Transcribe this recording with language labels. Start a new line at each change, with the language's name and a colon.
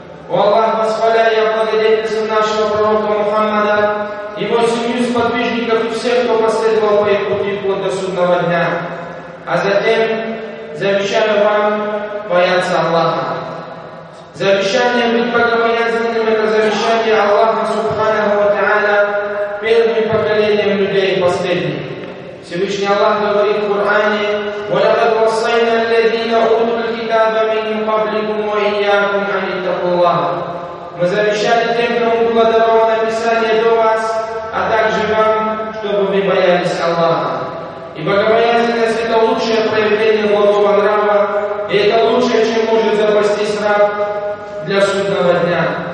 Russian: О Аллах, восхваляй и благодетельствуй нашего пророка Мухаммада, его семью сподвижников и всех, кто последовал по их пути вплоть до судного дня. А затем завещаю вам бояться Аллаха. Завещание быть богобоязненным — это завещание Аллаха Субханаху ва Тааля первым поколением людей и последним. Всевышний Аллах говорит в Коране:
Arabic: وَلَقَدْ وَصَّيْنَا الَّذِينَ أُوتُوا الْكِتَابَ مِنْ قَبْلِكُمْ وَإِيَّاكُمْ أَنِ اتَّقُوا اللَّهَ.
Russian: Мы завещали тем, кому было даровано Писание до вас, а также вам, чтобы вы боялись Аллаха. И богобоязненность — это лучшее проявление благого нрава, и это лучшее, чем может запастись раб для судного дня.